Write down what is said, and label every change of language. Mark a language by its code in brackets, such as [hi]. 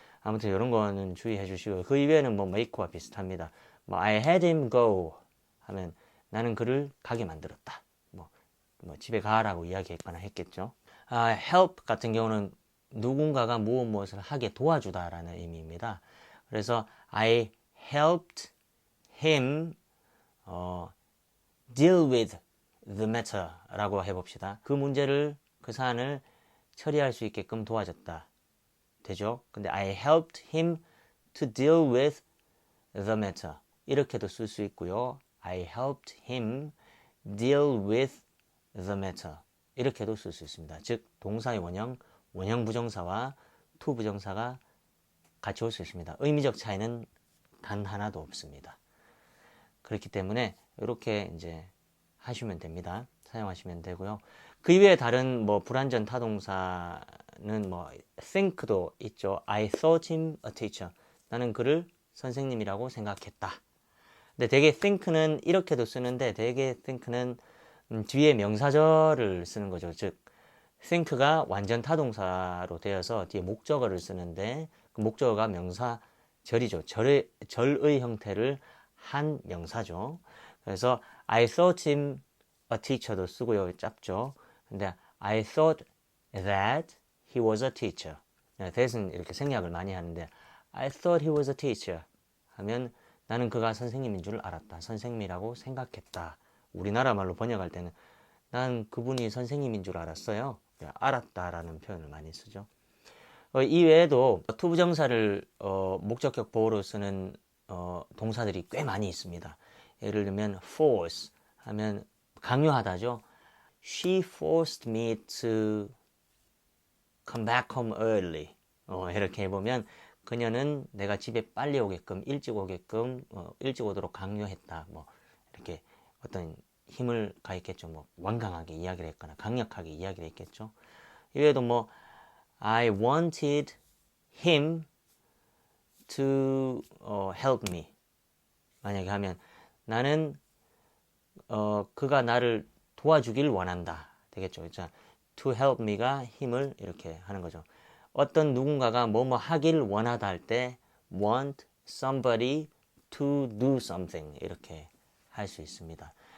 [ko] 아무튼 이런 거는 주의해 주시고, 그 이외에는 뭐 make와 비슷합니다. 뭐 [en] I had him go [ko] 하면 나는 그를 가게 만들었다. 뭐 집에 가라고 이야기했거나 했겠죠. help 같은 경우는 누군가가 무엇을 하게 도와주다라는 의미입니다. 그래서 [en] I helped him deal with the matter [ko] 라고 해봅시다. 그 문제를, 그 사안을 처리할 수 있게끔 도와줬다. 되죠? 근데 [en] I helped him to deal with the matter. [ko] 이렇게도 쓸 수 있고요. [en] I helped him deal with the matter. [ko] 이렇게도 쓸 수 있습니다. 즉, 동사의 원형 부정사와 to 부정사가 같이 올 수 있습니다. 의미적 차이는 단 하나도 없습니다. 그렇기 때문에 이렇게 이제 하시면 됩니다. 사용하시면 되고요. 그 이외에 다른 불완전 타동사는 think도 있죠. [en] I thought him a teacher. [ko] 나는 그를 선생님이라고 생각했다. 근데 되게 think는 이렇게도 쓰는데, 되게 think는 뒤에 명사절을 쓰는 거죠. 즉, think가 완전 타동사로 되어서 뒤에 목적어를 쓰는데, 그 목적어가 명사절이죠. 절의 형태를 한 명사죠. 그래서 [en] I thought him a teacher [ko] 도 쓰고요. 짧죠. [en] 근데 I thought that he was a teacher. [ko] that은 이렇게 생략을 많이 하는데 [en] I thought he was a teacher [ko] 하면 나는 그가 선생님인 줄 알았다. 선생님이라고 생각했다. 우리나라 말로 번역할 때는 난 그분이 선생님인 줄 알았어요. 알았다라는 표현을 많이 쓰죠. 이 외에도 투부정사를 목적격 보호로 쓰는 동사들이 꽤 많이 있습니다. 예를 들면 force 하면 강요하다죠. [en] She forced me to come back home early. [ko] 이렇게 해보면 그녀는 내가 집에 빨리 오게끔 일찍 오도록 강요했다. 뭐 이렇게 어떤 힘을 가했겠죠. 뭐 완강하게 이야기를 했거나 강력하게 이야기를 했겠죠. 이외에도 뭐 [en] I wanted him to help me. [ko] 만약에 하면 나는 그가 나를 도와주길 원한다. 되겠죠. 자, to help me가 힘을 이렇게 하는 거죠. 어떤 누군가가 뭐뭐 하길 원하다 할 때 [en] want somebody to do something [ko] 이렇게 할 수 있습니다.